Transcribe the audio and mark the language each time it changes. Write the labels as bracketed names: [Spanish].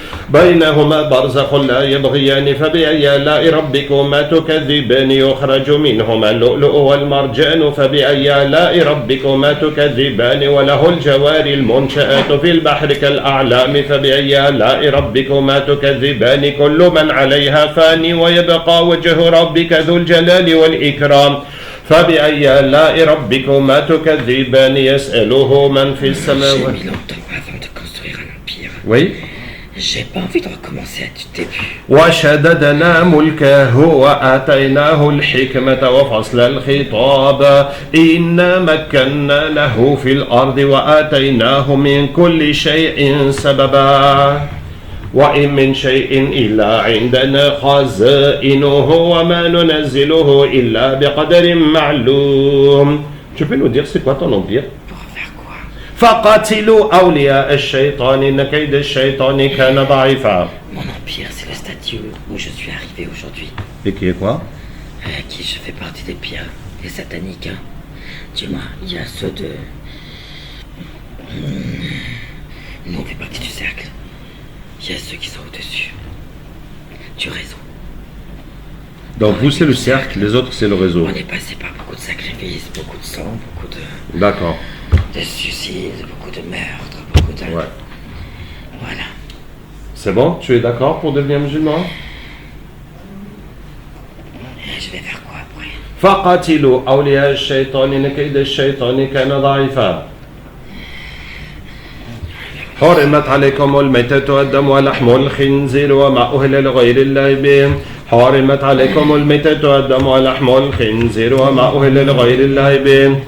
[Arabic] بينهما برزخ لا يبغيان فبأي آلاء ربكما تكذبان يخرج منهما اللؤلؤ والمرجان فبأي آلاء ربكما تكذبان وله الجوار المنشآت في البحر كالأعلام فبأي آلاء ربكما تكذبان كل من عليها فان ويبقى وجه ربك ذو الجلال والإكرام فبأي آلاء ربكما تكذبان يسأله من في السماوات. [French] J'ai mis longtemps avant de construire un empire. Oui. J'ai pas envie de recommencer du début. [Arabic] وشددنا ملكه وآتيناه الحكمة وفصل الخطاب إنا مكنا له في الأرض وآتيناه من كل شيء سببا وإن من شيء إلا عندنا خزائنه وما ننزله إلا بقدر معلوم. [French] Tu peux nous dire c'est quoi ton empire? Pour faire quoi? [Arabic] فقاتلوا أولياء الشيطان إن كيد الشيطان كان ضعيفا. [French] Mon empire, c'est le statut où je suis arrivé aujourd'hui. Et qui est quoi? Qui je fais partie des pires, les sataniques. Hein. Dis-moi, il y a ceux de... Nous, on fait partie du cercle. Il y a ceux qui sont au-dessus. Du réseau. Donc vous c'est le cercle, les autres c'est le réseau. On est passé par beaucoup de sacrifices, beaucoup de sang, beaucoup D'accord. de suicides, beaucoup de meurtres, beaucoup de... Ouais. Voilà. C'est bon? Tu es d'accord pour devenir musulman? Et je vais faire quoi après? [Arabic] فقاتلوا أولياء الشيطان إن كيد الشيطان كان ضعيفا. حرمت عليكم الميتة والدم ولحم الخنزير وما أهل لغير الله به. حرمت عليكم الميتة والدم ولحم الخنزير وما أهل لغير الله به.